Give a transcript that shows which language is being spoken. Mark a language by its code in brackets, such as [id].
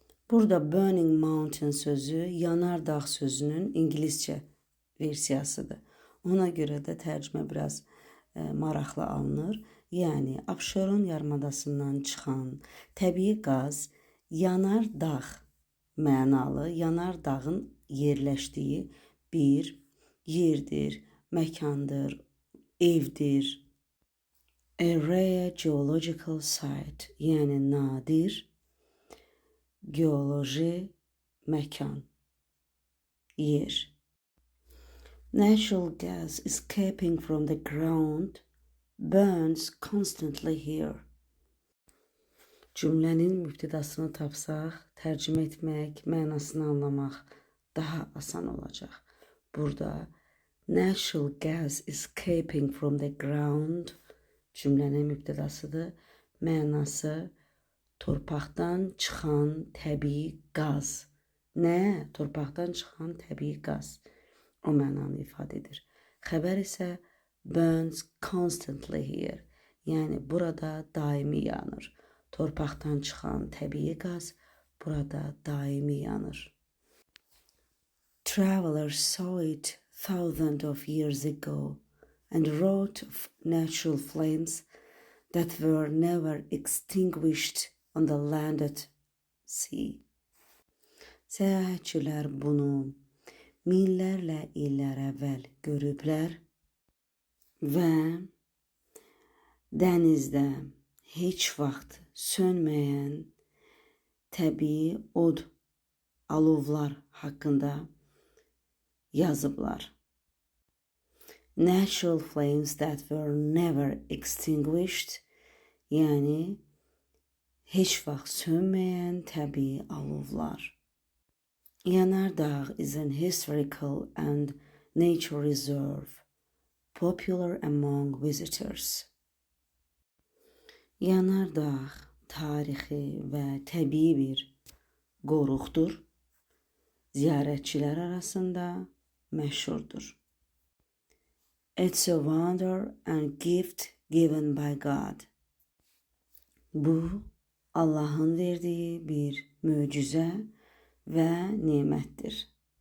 [az] Burada Burning Mountain sözü yanardağ sözünün İngilizcə versiyasıdır. Ona görə də tərcümə biraz maraqlı alınır. Yəni Abşeron yarımadasından çıxan təbii qaz yanardağ mənalı, yanardağın yerləşdiyi bir yerdir, məkandır, evdir. [en] A rare geological site, [az] yəni nadir geoloji məkan, yer. [en] Natural gas escaping from the ground burns constantly here. [az] Cümlənin mübtədasını tapsaq, tərcümə etmək, mənasını anlamaq daha asan olacaq. Burada [en] natural gas escaping from the ground [az] cümlənin mübtədasıdır. Mənası torpaqdan çıxan təbii qaz. Nə? Torpaqdan çıxan təbii qaz. O mənanı ifadə edir. Xəbər isə [en] burns constantly here. [az] Yəni burada daimi yanır. Torpaqdan çıxan təbii qaz burada daimi yanır. [en] Travelers saw it thousands of years ago and wrote of natural flames that were never extinguished on the land at sea. [az] Səyahətçilər bunu minlərlə illər əvvəl görüblər və dənizdə heç vaxt sönməyən təbii od, alovlar haqqında yazıblar. [en] Natural flames that were never extinguished, [az] yəni heç vaxt sönməyən təbii alovlar. [en] Yanardağ is an historical and nature reserve, popular among visitors. [az] Yanardağ tarixi və təbii bir qoruqdur. Ziyarətçilər arasında məşhurdur. [en] It's a wonder and gift given by God. [az] Bu, Allahın verdiyi bir möcüzə və nemətdir.